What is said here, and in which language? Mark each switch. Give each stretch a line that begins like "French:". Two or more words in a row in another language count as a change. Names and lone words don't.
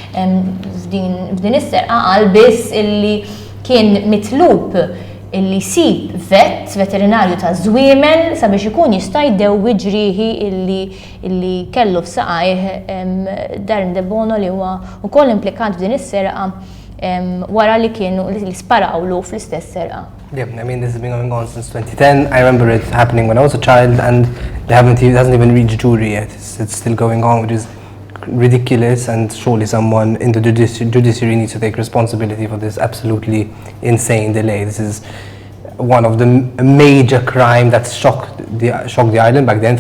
Maltese: f'din is-serqa qal biss illi kien mitlub illi jsib veterinarju ta' żwiemel sabiex ikun jista' jdewwi ġrieħi illi kellu f'saqajh Darren De Bono li huwa wkoll implikat f'din is-serqa wara li kienu li sparawlu fl-istess serqa.
English: Yeah, I mean, this has been going on since 2010. I remember it happening when I was a child, and it hasn't even reached jury yet. It's still going on, which is ridiculous, and surely someone in the judiciary needs to take responsibility for this absolutely insane delay. This is one of the major crime that shocked the island back then.